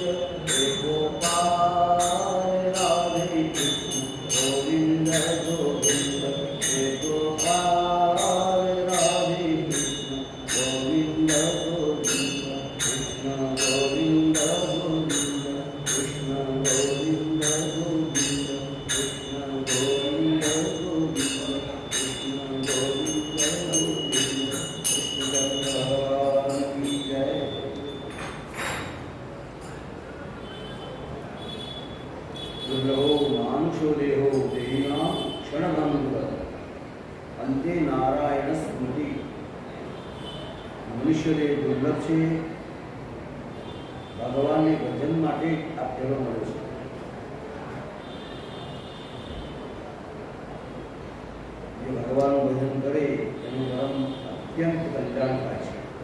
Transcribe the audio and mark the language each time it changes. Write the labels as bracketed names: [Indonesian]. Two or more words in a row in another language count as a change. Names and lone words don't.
[Hindi] हे गोपाल राधे कृष्ण गोविंद गोविंद, हे गोपाल राधे कृष्ण गोविंद गोविंद, कृष्ण गोविंद गोविंद, कृष्ण गोविंद गोविंद, कृष्ण गोविंद गोविंद, कृष्ण गोविंद गोविंद। कृष्ण भगवान की जय। [Sanskrit] दुर्लभो मानुषो देहो देहिनां क्षणभंगुर અંતે નારાયણ સ્મૃતિ। [Gujarati] મનુષ્ય દેહ દુર્લભ છે, ભગવાનને ભજન માટે આ ફેરો મળે છે। જે ભગવાનનું ભજન કરે એનું ધર્મ અત્યંત કલ્યાણ થાય છે।